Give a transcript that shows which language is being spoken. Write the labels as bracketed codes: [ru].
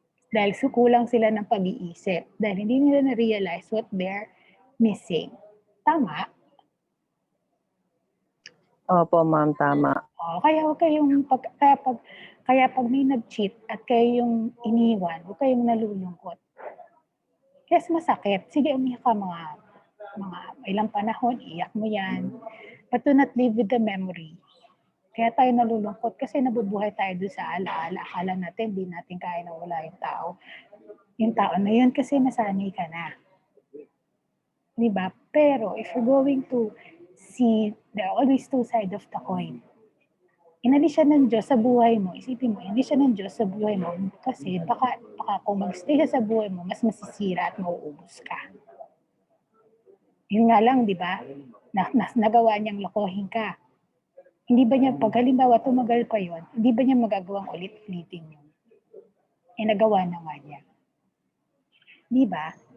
[tl] Dahil kulang sila ng pag-iisip. Dahil hindi nila na-realize [en] what they're missing. [tl] Tama? Opo, ma'am, tama. Kaya huwag kayong, kaya pag may nag-cheat at kayo yung iniwan, huwag kayong nalulungkot. Yes, masakit. Sige, umiyak ka mga ilang panahon, iyak mo yan. [en] But do not live with the memory. [tl] Kaya tayo nalulungkot kasi nabubuhay tayo doon sa alaala. Akala natin, di natin kaya na wala yung tao. Yung tao na yun kasi nasanay ka na. Diba? Pero [en] if you're going to see, there are always two sides of the coin. [tl] Inalis siya ng Diyos sa buhay mo, isipin mo, inalis siya ng Diyos sa buhay mo kasi baka kung mag-stay siya sa buhay mo, mas masisira at mauubos ka. Yun nga lang, di ba? Nagawa niyang lokohin ka. Hindi ba niya, pag halimbawa tumagal pa yon, hindi ba niya magagawang ulit-ulitin yun? Nagawa na nga niya. Di ba?